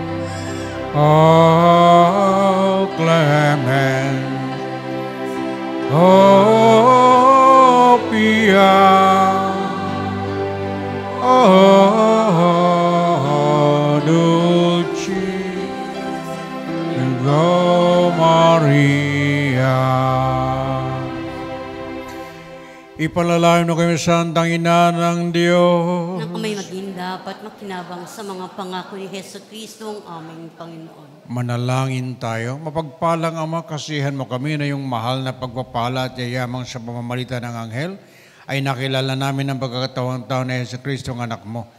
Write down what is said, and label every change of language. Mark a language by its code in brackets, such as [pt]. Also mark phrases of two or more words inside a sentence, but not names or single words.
[la] O clement, O pia, O dulcis, Virgo Maria. [tl] Ipalalayo na kami sa Santang Ina ng Diyos. Na kami maging dapat makinabang sa mga pangako ni Heso Kristo ang aming Panginoon. Manalangin tayo. Mapagpalang Ama, kasihan mo kami na yung mahal na pagpapala at yayamang sa pamamagitan ng anghel ay nakilala namin ang pagkakatawang tao ni Yesu Kristo ang anak mo.